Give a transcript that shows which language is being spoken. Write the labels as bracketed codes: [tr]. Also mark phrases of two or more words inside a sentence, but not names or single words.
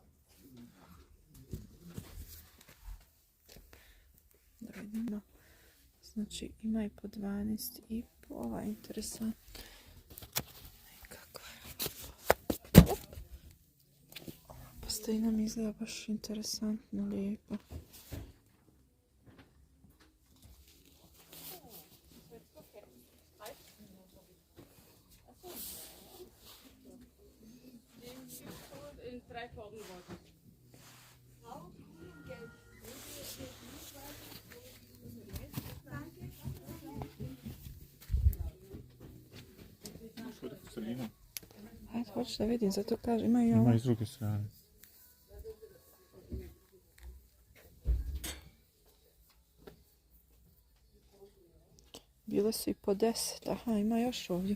[bs] Da vidimo. Znači ima i po 12,5. Ova je interesantna. Kako je? Posteljina mi izgleda baš interesantno, lijepo. [de] In 3 Farben wollten. [bs] Ajde, hoću da vidim, zato kažem, ima i ovo. Ima i s druge strane. Bile su i po 10, aha, ima još ovdje.